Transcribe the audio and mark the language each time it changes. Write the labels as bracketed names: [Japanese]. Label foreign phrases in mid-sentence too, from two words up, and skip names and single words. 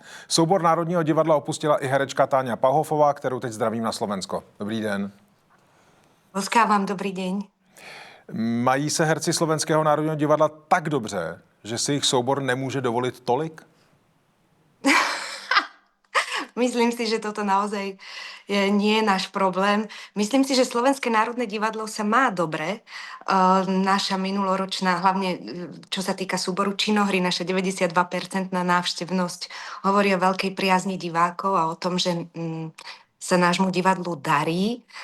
[Czech] Soubor Národního divadla opustila i herečka Táňa Pauhofová, kterou teď zdravím na Slovensko. Dobrý den. [Slovak] Vám dobrý deň. [Czech] Mají se herci Slovenského národního divadla tak dobře, že si jich soubor nemůže dovolit tolik? [Slovak] Myslím si, že toto naozaj nie je náš problém. Myslím si, že Slovenské národné divadlo sa má dobre. Naša minuloročná, hlavne čo sa týka súboru Činohry, naša 92% návštevnosť hovorí o veľkej priazni divákov a o tom, že sa nášmu divadlu darí.